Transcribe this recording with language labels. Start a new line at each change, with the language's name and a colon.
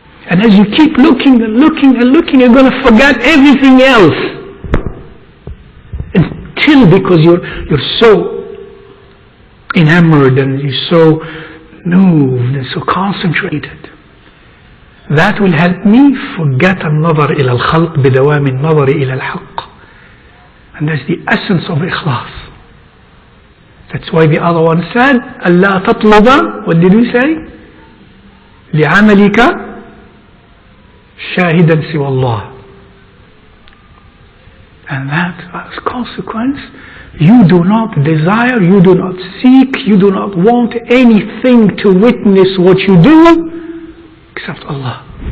English: And as you keep looking and looking and looking, you're going to forget everything else. Until, because you're so enamored and you're so moved and so concentrated. That will help me forget
Arabic: النظر إلى الخلق بدوام النظر إلى الحق.
English: And that's the essence of ikhlas. That's why the other one said,
Arabic: ألا تطلب,
English: what did we say?
Arabic: لعملك شاهدا سوى الله.
English: And that as consequence, you do not desire, you do not seek, you do not want anything to witness what you do except Allah.